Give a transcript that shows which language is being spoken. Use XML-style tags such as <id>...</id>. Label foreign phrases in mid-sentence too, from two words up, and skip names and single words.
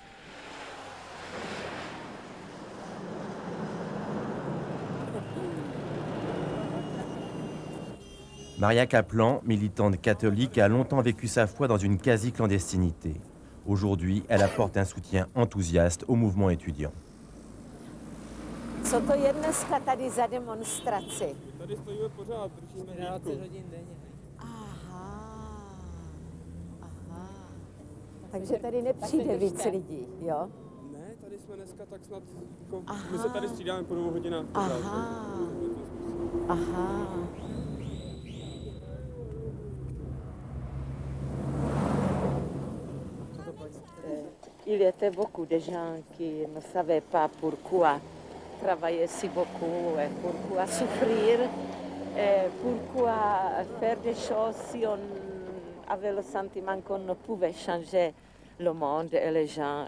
<fr>Maria Kaplan, militante catholique, a longtemps vécu sa foi dans une quasi-clandestinité. Aujourd'hui, elle apporte un soutien enthousiaste au mouvement étudiant.</fr> <cs>Co to je dneska tady za demonstraci? Tady stojíme pořád, držíme 12 hodin denně. Aha. Takže tady nepřijde víc lidí, jo? Ne, tady jsme dneska tak snad, jako, my se tady střídáme po 2 hodinách. Aha.</cs> <fr>Il était beaucoup de gens qui ne savaient pas pourquoi travailler si beaucoup, et pourquoi souffrir, et pourquoi faire des choses si on avait le sentiment qu'on ne pouvait changer le monde et les gens.</fr>